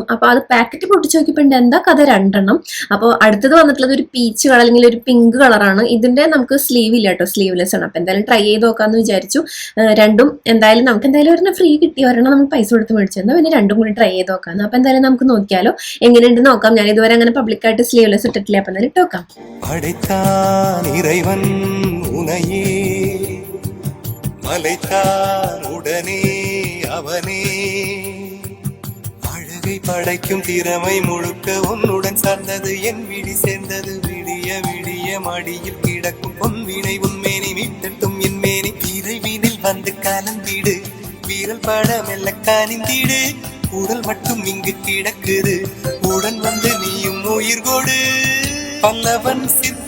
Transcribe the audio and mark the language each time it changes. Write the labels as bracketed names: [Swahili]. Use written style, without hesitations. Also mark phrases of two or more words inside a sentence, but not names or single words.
[Malayalam] അപ്പോൾ അത് പാക്കറ്റ് പൊട്ടിച്ച് നോക്കിയപ്പോൾ എന്താ കഥ 2 അപ്പോൾ അടുത്തത് വന്നിട്ടുള്ളത് ഒരു [English] peach colour [Malayalam] അല്ലെങ്കിൽ ഒരു പിങ്ക് കളറാണ്. ഇതിന്റെ നമുക്ക് സ്ലീവ് ഇല്ല കേട്ടോ, സ്ലീവ്ലെസ് ആണ്. അപ്പോൾ എന്തായാലും ട്രൈ ചെയ്ത് നോക്കാമെന്ന് വിചാരിച്ചു. രണ്ടും എന്തായാലും നമുക്ക് എന്തായാലും ഒരെണ്ണം ഫ്രീ കിട്ടി, ഒരെണ്ണം നമുക്ക് പൈസ കൊടുത്ത് മേടിച്ചു. എന്നാൽ പിന്നെ രണ്ടും കൂടി ട്രൈ ചെയ്ത് നോക്കാം. അപ്പോൾ എന്തായാലും നമുക്ക് നോക്കിയാലോ എങ്ങനെയുണ്ട് നോക്കാം. ഞാൻ ഇതുവരെ അങ്ങനെ പബ്ലിക്കായിട്ട് സ്ലീവ്ലെസ് ഇട്ടിട്ടില്ല. അപ്പം എന്തായാലും ഇട്ടോക്കാം. [Tamil] படைத்தான் இறைவன் உனையே மலைத்தான் உடனே அவனே அழகை படைக்கும் திறமை முழுக்க உன்னுடன் சார்ந்தது என் விழி சேர்ந்தது விடிய விடிய மடியில் கிடக்கும் பொன்வினை உன்மேனி மீட்டட்டும் என் மேனி இறைவினில் வந்து கலந்திடு வீரல் பட மெல்ல காணிந்திடு உடல் மட்டும் இங்கு கிடக்குது உடன் வந்து நீயும் உயிர் கொடு பல்லவன்